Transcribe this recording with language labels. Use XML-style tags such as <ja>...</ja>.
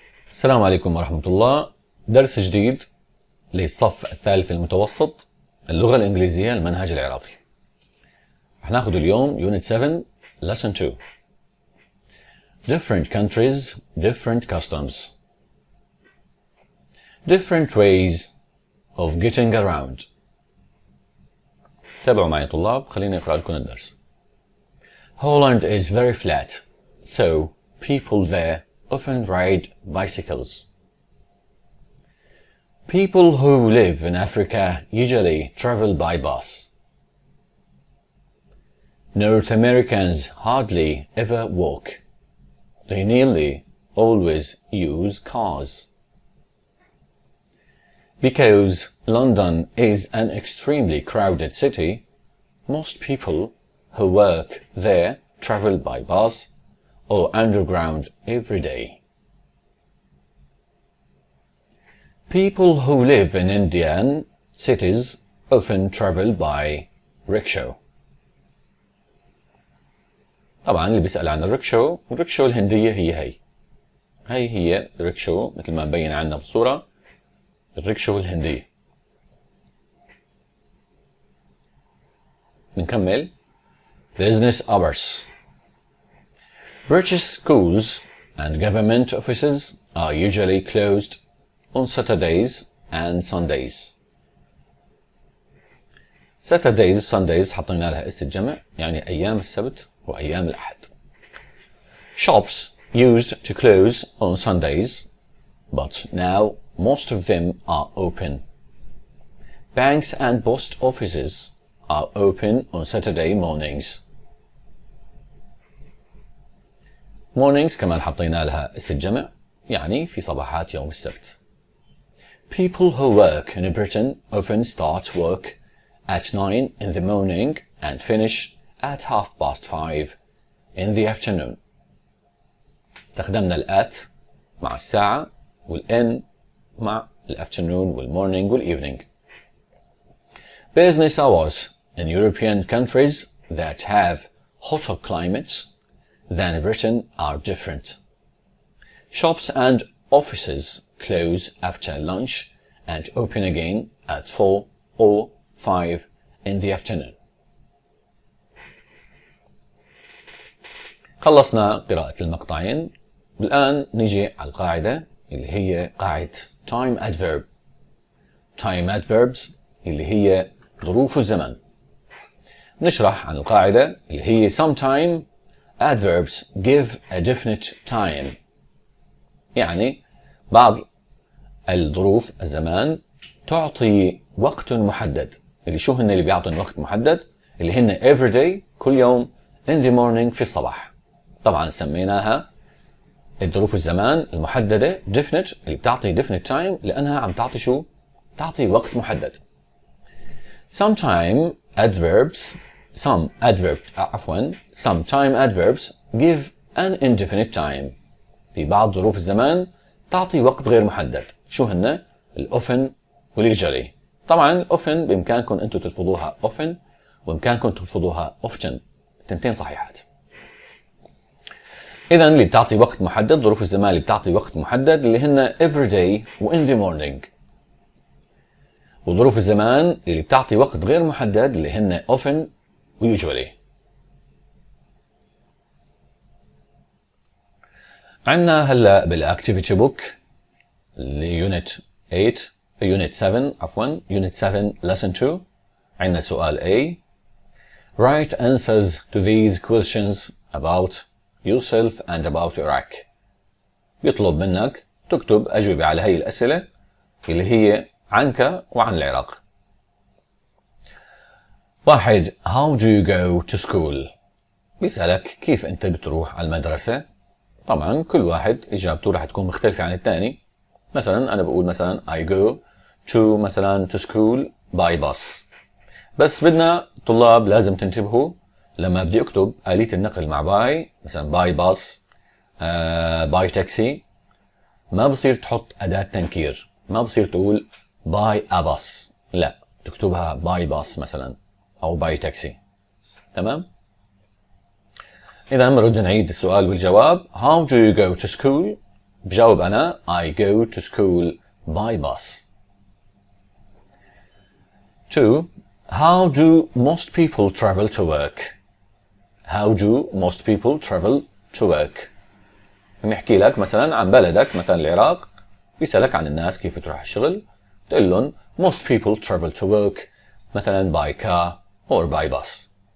<ar>السلام عليكم ورحمة الله. درس جديد للصف الثالث المتوسط، اللغة الإنجليزية، المنهج العراقي. رح ناخذ اليوم</ar> <en>Unit 7 Lesson 2. Different countries, different customs. Different ways of getting around. تابعوا معي طلاب، خليني أقرأ لكم الدرس. Holland is very flat, so people there often ride bicycles. People who live in Africa usually travel by bus. North Americans hardly ever walk. They nearly always use cars. Because London is an extremely crowded city, most people who work there travel by bus or underground every day. People who live in Indian cities often travel by rickshaw.</en> <ar>طبعا اللي بيسأل عن الريكشو الهندية هي الريكشو مثل ما مبين عندنا بالصورة، الريكشو الهندية. بنكمل.</ar> <en>Business hours. British schools and government offices are usually closed on Saturdays and Sundays. Saturdays</en> <ar>و</ar> <en>Sundays</en> <ar>حطينا لها اس الجمع، يعني أيام السبت وأيام الأحد.</ar> <en>Shops used to close on Sundays, but now most of them are open. Banks and post offices are open on Saturday mornings. Mornings</en> <ar>كمان حطينا لها اس الجمع، يعني في صباحات يوم السبت.</ar> <en>People who work in Britain often start work at 9 in the morning and finish at 5:30 in the afternoon.</en> <ar>استخدمنا الات مع الساعة والN مع الafternoon والmorning والevening. Business hours in European countries that have hotter climates than Britain are different. Shops and offices close after lunch and open again at 4 or 5 in the afternoon. خلصنا قراءة المقطعين، والآن نجي على القاعدة اللي هي قاعدة</ar> <en>time adverb. time adverbs</en> <ar>اللي هي ظروف الزمن. نشرح عن القاعدة اللي هي</ar> <en>sometime adverbs give a definite time،</en> <ar>يعني بعض الظروف الزمان تعطي وقت محدد. اللي شو هن اللي بيعطون وقت محدد؟ اللي هن</ar> <en>every day،</en> <ar>كل يوم،</ar> <en>in the morning،</en> <ar>في الصباح. طبعا سميناها الظروف الزمان المحددة definite، اللي بتعطي</ar> <en>definite time</en> <ar>لأنها عم تعطي شو؟ تعطي وقت محدد.</ar> <en>sometime adverbs give an indefinite time.</en> <ar>في بعض ظروف الزمان تعطي وقت غير محدد. شو هن؟ الأوفن واليوجوالي. طبعا الأوفن بإمكانكم أنتم تلفظوها أوفن، وإمكانكم تلفظوها often، التنتين صحيحات. إذا اللي بتعطي وقت محدد، ظروف الزمان اللي بتعطي وقت محدد اللي هن</ar> <en>every day</en> <ar>و</ar> <en>in the morning.</en> <ar>وظروف الزمان اللي بتعطي وقت غير محدد اللي هن often و usually. عندنا هلا بالاكتيفيتي بوك ليونت</ar> <en>7 lesson 2.</en> <ar>عندنا سؤال A.</ar> <en>Write answers to these questions about yourself and about Iraq.</en> <ar>بيطلب منك تكتب أجوبة على هي الأسئلة اللي هي عنك وعن العراق. 1.</ar> <en>How do you go to school؟</en> <ar>بيسألك كيف أنت بتروح على المدرسة. طبعا كل واحد إجابته راح تكون مختلفة عن الثاني. مثلا أنا بقول مثلا</ar> <en>I go to school by bus.</en> <ar>بس بدنا طلاب لازم تنتبهوا لما بدي أكتب آلية النقل مع باي، مثلا باي باص، باي تاكسي، ما بصير تحط أداة تنكير، ما بصير تقول باي أباص، لا، تكتبها باي باص مثلا أو باي تاكسي. تمام؟ إذا بنرد نعيد السؤال والجواب.</ar> <en>How do you go to school؟</en> <ar>بجاوب أنا</ar> <en>I go to school by bus. 2. How do most people travel to work? How do most people travel to work?</en> <ar>يحكي لك مثلا عن بلدك مثلا العراق، بيسألك عن الناس كيف تروح الشغل، تقول لهم</ar> <en>most people travel to work</en> <ar>مثلا</ar> <en>by car or by bus.</en>